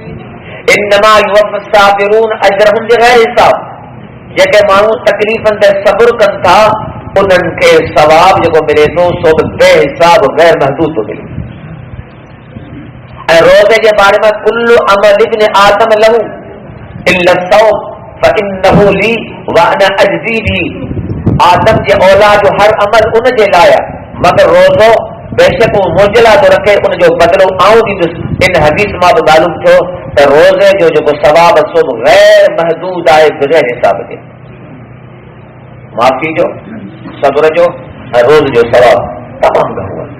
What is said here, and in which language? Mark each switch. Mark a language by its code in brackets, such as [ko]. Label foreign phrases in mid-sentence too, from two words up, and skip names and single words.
[ar] إنما يوفى الصابرون أجرهم بغير حساب. [sd] जेके माण्हू तकलीफ़नि ते सब्र कनि था उन्हनि खे सवाब जेको मिले थो सो बेहिसाब गैर महदूद थो मिले. ऐं रोज़े जे बारे में [ar] كل عمل ابن آدم له إلا الصوم فإنه لي وأنا أجزي به. [sd] आदम जे औलाद जो हर अमल उन जे लाइ मगर रोज़ो बेशक वो मुंहिंजे लाइ थो रखे उन जो बदिलो आऊं ॾींदुसि. इन हदीस मां बि मालूम थियो त रोज़े जो जेको सवाब सो गैर महदूद आहे बग़ैर हिसाब जे. माफ़ी जो सब्र जो ऐं रोज़ जो सवाब तमामु घणो आहे.